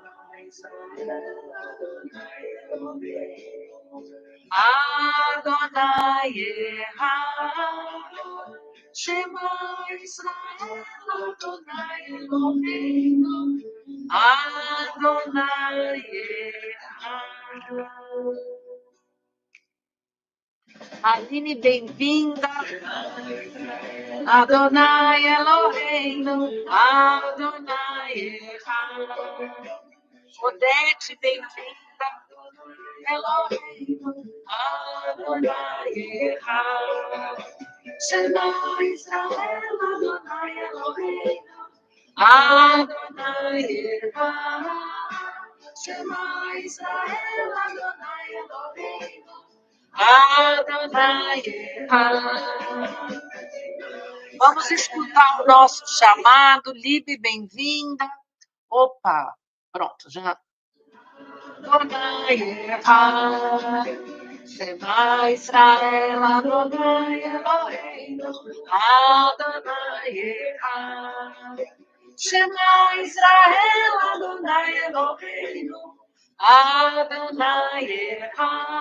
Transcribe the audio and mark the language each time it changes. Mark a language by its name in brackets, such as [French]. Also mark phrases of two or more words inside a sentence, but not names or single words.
[Hebrew] אדוני אחד, שמע ישראל, אדוני אלוהים, אדוני אחד. [Portuguese] Aline, bem-vinda. [Hebrew] אדוני אלוהינו, אדוני אחד. [Portuguese] Odete, bem-vinda. [Hebrew] אלוהינו, אדוני אחד. שמע ישראל, אדוני אלוהינו, אדוני אחד. שמע ישראל, אדוני אלוהינו, אדוני אחד. [Portuguese] Vamos escutar o nosso chamado. Libe, bem-vinda. Opa, pronto, já. [Hebrew] אדוני אחד, שמע ישראל, אדוני אלוהינו, אדוני אחד. שמע ישראל, אדוני אלוהינו, אדוני אחד.